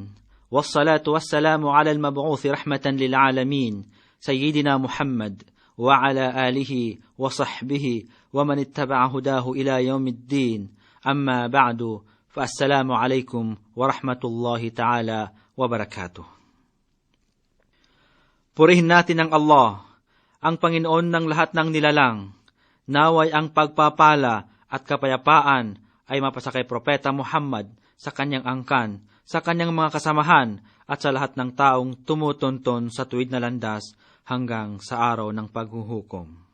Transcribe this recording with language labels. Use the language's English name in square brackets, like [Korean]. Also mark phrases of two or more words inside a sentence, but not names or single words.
[Arabic] والصلاة والسلام على المبعوث رحمة للعالمين. سيدنا محمد وعلى آله وصحبه ومن اتبع هداه إلى يوم الدين. أما بعد. فالسلام عليكم ورحمة الله تعالى وبركاته. [Filipino] Purihin natin ang Allah, ang Panginoon ng lahat ng nilalang. Naway ang pagpapala at kapayapaan ay mapasa kay Propeta Muhammad, sa kanyang angkan, sa kanyang mga kasamahan, at sa lahat ng taong tumutunton sa tuwid na landas hanggang sa araw ng paghuhukom.